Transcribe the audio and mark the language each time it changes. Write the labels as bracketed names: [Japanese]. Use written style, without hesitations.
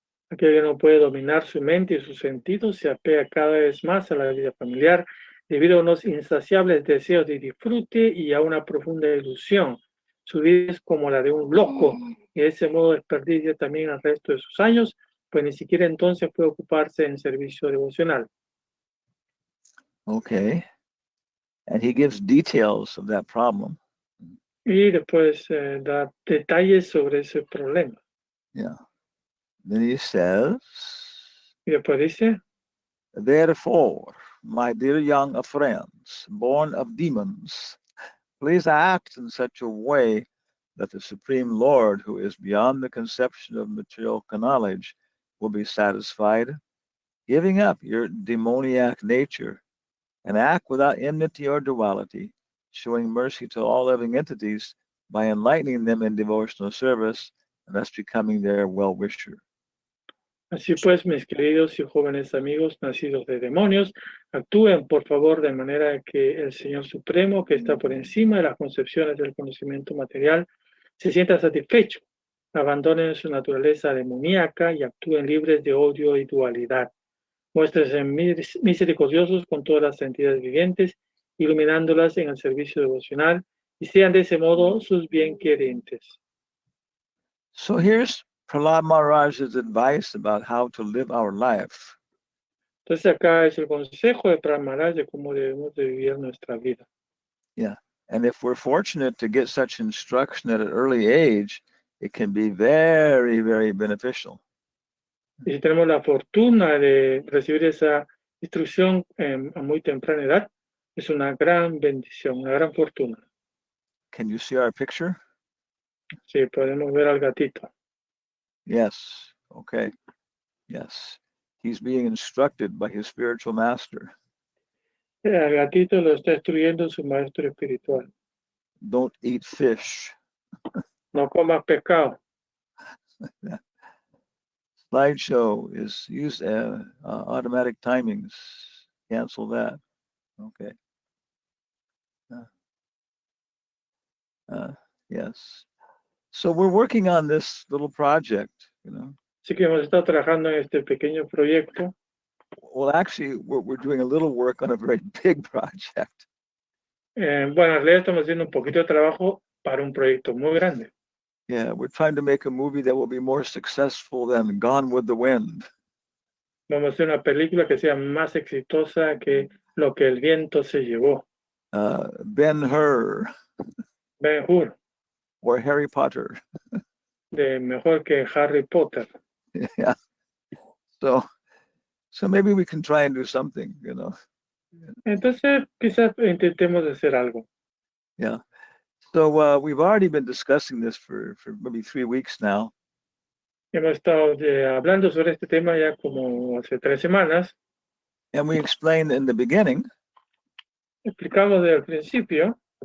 [Spanish] Aquel que no puede dominar su mente y sus sentidos se apega cada vez más a la vida familiar debido a unos insaciables deseos de disfrute y a una profunda ilusión. Su vida es como la de un loco y de ese modo desperdicia también el resto de sus años, pues ni siquiera entonces puede ocuparse en servicio devocional. [English] Okay. And he gives details of that problem. [Spanish] Y después da detalles sobre ese problema. [English] Yeah. Then he says, [Spanish] Y después dice, [English] therefore, my dear young friends, born of demons, please act in such a way that the Supreme Lord, who is beyond the conception of material knowledge, will be satisfied, giving up your demoniac nature, and act without enmity or duality, showing mercy to all living entities by enlightening them in devotional service, and thus becoming their well-wisher. [Spanish] Así pues, mis queridos y jóvenes amigos nacidos de demonios, actúen por favor de manera que el Señor Supremo, que está por encima de las concepciones del conocimiento material, se sienta satisfecho, abandonen su naturaleza demoníaca y actúen libres de odio y dualidad. Muéstrense misericordiosos con todas las entidades vivientes, iluminándolas en el servicio devocional, y sean de ese modo sus bienquerentes. [English] So here's Prahlad Maharaj's advice about how to live our life. [Spanish] Entonces acá es el consejo de Prahlad Maharaj de cómo debemos de vivir nuestra vida. [English] Yeah. And if we're fortunate to get such instruction at an early age, it can be very, very beneficial. [Spanish] Y si tenemos la fortuna de recibir esa instrucción a muy temprana edad, es una gran bendición, una gran fortuna. [English] Can you see our picture? [Spanish] Sí, podemos ver al gatito. [English] Yes. Okay. Yes. He's being instructed by his spiritual master. [Spanish] Al gatito lo está instruyendo su maestro espiritual. [English] Don't eat fish. [Spanish] No comas pescado. [English] Slideshow is used automatic timings. Cancel that. Okay. Yes. So we're working on this little project, you know. [Spanish] Así que hemos estado trabajando en este pequeño proyecto. [English] Well, actually, we're doing a little work on a very big project. [Spanish] Bueno, en realidad estamos haciendo un poquito de trabajo para un proyecto muy grande. [English] Yeah, we're trying to make a movie that will be more successful than Gone with the Wind. [Spanish] Vamos a hacer una película que sea más exitosa que Lo que el viento se llevó. [English] Ben-Hur [Spanish] Ben-Hur, [English] or Harry Potter. [Spanish] de mejor que Harry Potter. [English] Yeah. So maybe we can try and do something, you know. [Spanish] Entonces, quizás intentemos hacer algo. [English] Yeah. So we've already been discussing this for maybe 3 weeks now. [Spanish] Hemos estado hablando sobre este tema ya como hace 3 semanas. [English] And we explained in the beginning. [Spanish] Explicamos desde el principio.